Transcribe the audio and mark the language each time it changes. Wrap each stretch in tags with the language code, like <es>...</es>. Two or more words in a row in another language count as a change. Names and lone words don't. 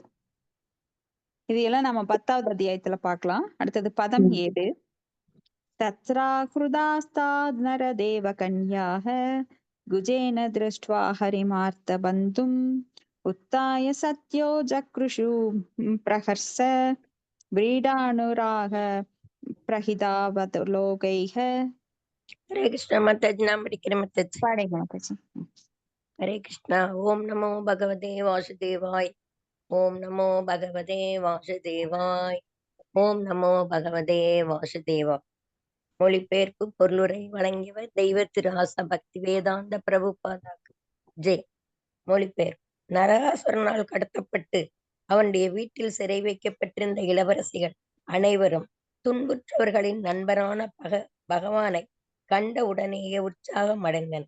<ta>இதையெல்லாம் நம்ம 10வது அத்தியாயத்துல பார்க்கலாம். அடுத்தது பதம் 7.</ta> <sa>तत्राहृतास्तात् नरदेव कन्याः कुजेन दृष्ट्वा हरिमार्त बन्धुम् उत्थाय सद्यो जगृहुः प्रहर्ष व्रीडानुराग प्रहितावत लोकैः. हरे कृष्णा</sa> <ta>माताजी. नाम படிக்கிறேன் மாதாஜி. பாடுங்க மாதாஜி.</ta> <sa>हरे कृष्णा. ओम नमो भगवते वासुदेवाय. ओम नमो भगवते वासुदेवाय. ओम नमो भगवते वासुदेवाय.</sa> <ta>மொழிபெயர்ப்பு. பொருளுரை வழங்கியவர் தெய்வ திரு ஆச பக்தி வேதாந்த பிரபுபாதாக்கு ஜெய். மொழிபெயர்ப்பு. நரகாசுரனால் கடத்தப்பட்டு அவனுடைய வீட்டில் சிறை வைக்கப்பட்டிருந்த இளவரசிகள் அனைவரும் துன்புற்றவர்களின் நண்பரான பகவானை கண்ட உடனேயே உற்சாகம் அடைந்தனர்.</ta>